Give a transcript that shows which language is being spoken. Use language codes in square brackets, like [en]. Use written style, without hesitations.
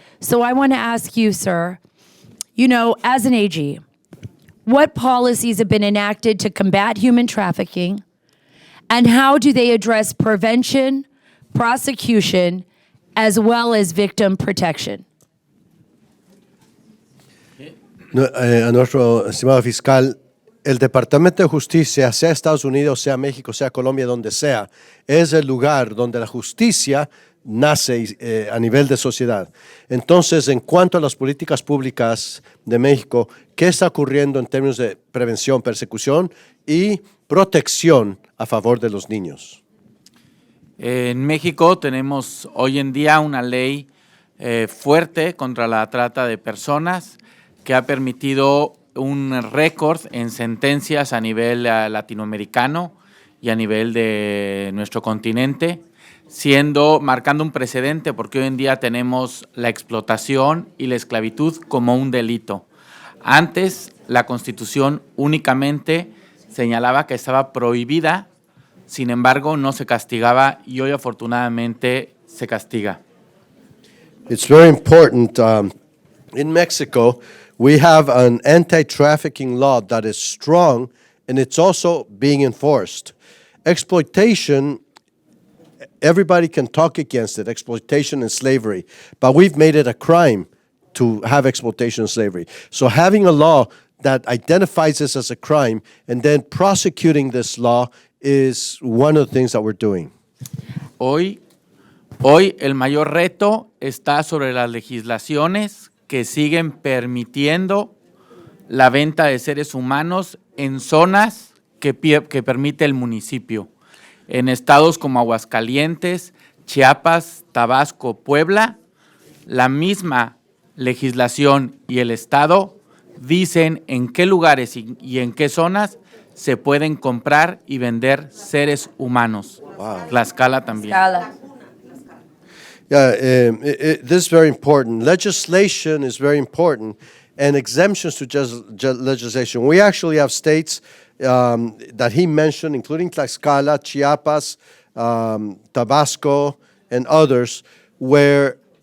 [en] So I want to ask you, sir, as an AG, what policies have been enacted to combat human trafficking, and how do they address prevention, prosecution, as well as victim protection? [es] A nuestro estimado fiscal, el Departamento de Justicia, sea Estados Unidos, sea México, sea Colombia, donde sea, es el lugar donde la justicia nace a nivel de sociedad. Entonces, en cuanto a las políticas públicas de México, ¿qué está ocurriendo en términos de prevención, persecución y protección a favor de los niños? En México tenemos hoy en día una ley fuerte contra la trata de personas que ha permitido un récord en sentencias a nivel latinoamericano y a nivel de nuestro continente, marcando un precedente porque hoy en día tenemos la explotación y la esclavitud como un delito. Antes la Constitución únicamente señalaba que estaba prohibida, sin embargo no se castigaba y hoy afortunadamente se castiga. [en] It's very important. In Mexico, we have an anti-trafficking law that is strong, and it's also being enforced. Exploitation, everybody can talk against it, exploitation and slavery, but we've made it a crime to have exploitation and slavery. So having a law that identifies this as a crime and then prosecuting this law is one of the things that we're doing. [es] Hoy el mayor reto está sobre las legislaciones que siguen permitiendo la venta de seres humanos en zonas que permite el municipio. En estados como Aguascalientes, Chiapas, Tabasco, Puebla, la misma legislación y el estado dicen en qué lugares y en qué zonas se pueden comprar y vender seres humanos. Wow. Tlaxcala también. [en] Yeah, this is very important. Legislation is very important, and exemptions to legislation. We actually have states that he mentioned, including Tlaxcala, Chiapas, Tabasco, and others, where